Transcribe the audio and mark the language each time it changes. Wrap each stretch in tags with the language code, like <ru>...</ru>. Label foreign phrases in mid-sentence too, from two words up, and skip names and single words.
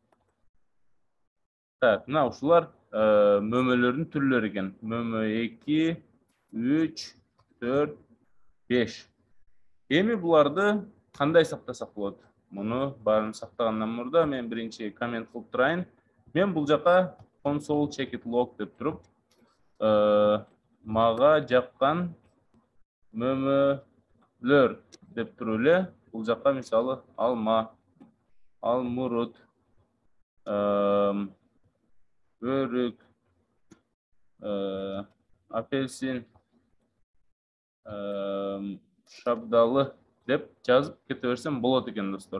<ky>Так, мына ушулар мөмөлөрдүн түрлөрү экен. Мөмө 2, 3, 4, 5. Эми буларды кандай сактасак болот? Муну баарын сактагандан мурда мен биринчи коммент кылып турайын. Мен бул жака</ky> <en>console check it log</en> <ky>деп туруп, мага жаккан мөмөлөр деп туруп эле бул жака мисалы алма, алмурут, өрүк, апельсин, шабдалы деп жазып кете берсем болот экен достор.</ky>